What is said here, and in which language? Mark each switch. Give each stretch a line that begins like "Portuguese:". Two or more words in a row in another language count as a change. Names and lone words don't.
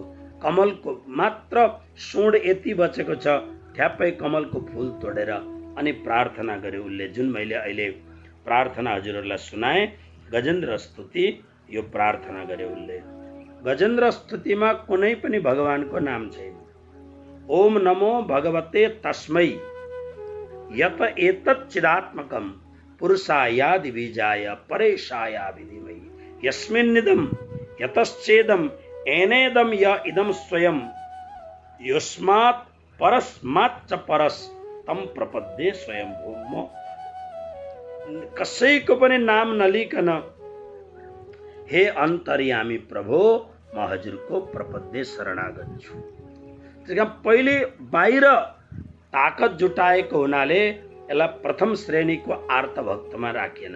Nepali: कमलको मात्र सोड यति बचेको छ, ठ्याप्पै कमलको फूल तोडेर अनि प्रार्थना गर्यो उसले, जुन मैले अहिले प्रार्थना हजुरहरूलाई सुनाए। गजेन्द्र स्तुति यो प्रार्थना गर्यो उसले। गजेन्द्र स्तुतिमा कुनै पनि भगवानको नाम छैन।
Sanskrit: ओम नमो भगवते तस्मै यत एतत् चिदात्मकं पुरुषायादि बीजाय परेशाया विधिमयि यस्मिन्निदं यतश्चेदं एनेदं य इदं स्वयं युष्मात् परस्माच्च परस् तम प्रपद्ये स्वयं भूमो।
Nepali: कसैको पनि नाम नलिकन हे अन्तर्यामी प्रभु म हजुरको प्रपद्ये शरणागत छु। त्यसका पहिले बाहिर ताकत जुटाएको हुनाले यसलाई प्रथम श्रेणीको आर्तभक्तमा राखिएन।